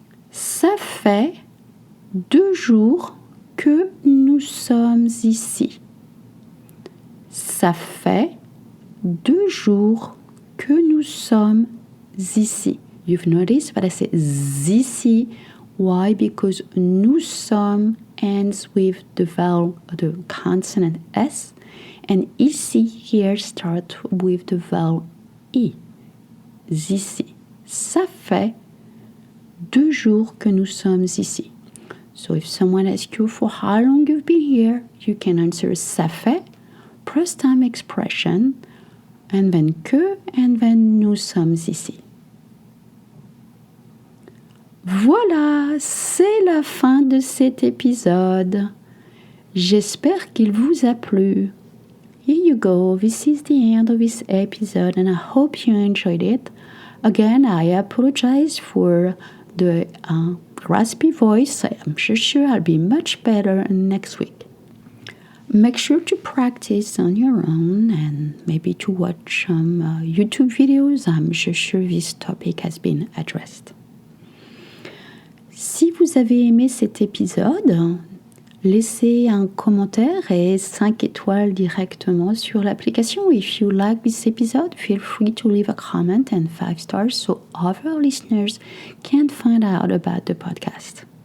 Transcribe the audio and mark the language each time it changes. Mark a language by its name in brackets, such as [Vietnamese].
[French] Ça fait 2 jours que nous sommes ici. Ça fait 2 jours que nous sommes ici. [English] You've noticed that I say ici. Why? Because [French] nous sommes [English] ends with the vowel, the consonant S, and ici here starts with the vowel I. Ici. [French] Ça fait 2 jours que nous sommes ici. [English] So if someone asks you for how long you've been here, you can answer [French] ça fait, [English] past time expression, and then que, and then [French] nous sommes ici. Voilà, c'est la fin de cet épisode. J'espère qu'il vous a plu. [English] Here you go, this is the end of this episode and I hope you enjoyed it. Again, I apologize for the raspy voice. I'm sure I'll be much better next week. Make sure to practice on your own and maybe to watch some YouTube videos. I'm sure this topic has been addressed. [French] Si vous avez aimé cet épisode, laissez un commentaire et 5 étoiles directement sur l'application. [English] If you like this episode, feel free to leave a comment and 5 stars so other listeners can find out about the podcast.